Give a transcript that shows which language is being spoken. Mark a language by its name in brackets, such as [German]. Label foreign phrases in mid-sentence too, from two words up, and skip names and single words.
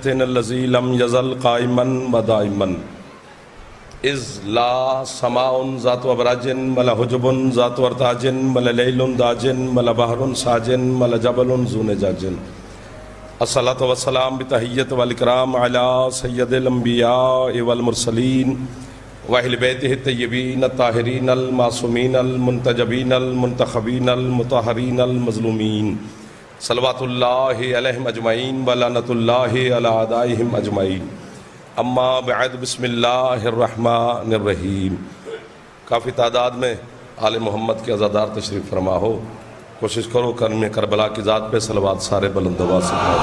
[Arabic] الذی لم یزل قائما و دائما اذ لا سماء ذات ابراج ولا حجب ذات ارتاج ولا لیل داج ولا بحر ساج ولا جبل ذو نجاج الصلاة والسلام بتحیت والاکرام علی سید الانبیاء والمرسلین واہل بیتہ الطیبین الطاہرین المعصومین المنتجبین المنتخبین المطہرین المظلومین صلوات اللہ علیہم اجمعین ولعنۃ اللہ علی اعدائہم اجمعین اما بعد بسم اللہ الرحمن الرحیم۔ [Urdu] کافی تعداد میں آل محمد کے عزادار تشریف فرما ہو، کوشش کرو کرم کربلا کی ذات پہ صلوات سارے بلند آواز سے پڑھو۔